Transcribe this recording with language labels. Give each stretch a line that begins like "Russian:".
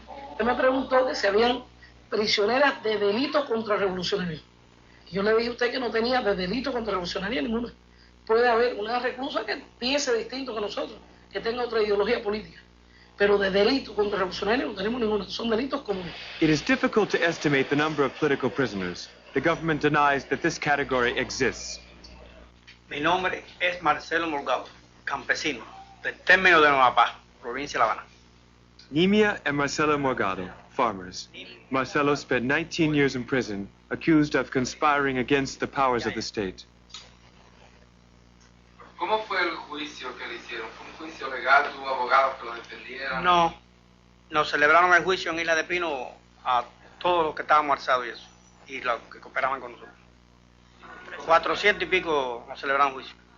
Spanish: Usted me preguntó que si habían prisioneras de delitos contrarrevolucionarios. Yo le dije a usted que no tenía de delito contrarrevolucionario ninguna. Puede haber una reclusa que piense distinto que nosotros, que tenga otra ideología política. Pero de delito contrarrevolucionario no tenemos ninguno. Son delitos comunes.
English: It is difficult to estimate the number of political prisoners. The government denies that this category exists.
Spanish: Mi nombre es Marcelo Morgado, campesino, del término de Nueva Paz, provincia de La Habana.
English: Nimia and Marcelo Morgado, farmers. Marcelo spent 19 years in prison, accused of conspiring against the powers of the state.
Spanish: ¿Cómo fue el juicio que le hicieron? ¿Fue un juicio legal? ¿Tuvo abogados que lo defendieran? No, nos celebraron el juicio en Isla de Pino a todos los que estábamos alzados y eso, y los que cooperaban con nosotros. 400 y pico nos celebraron juicio.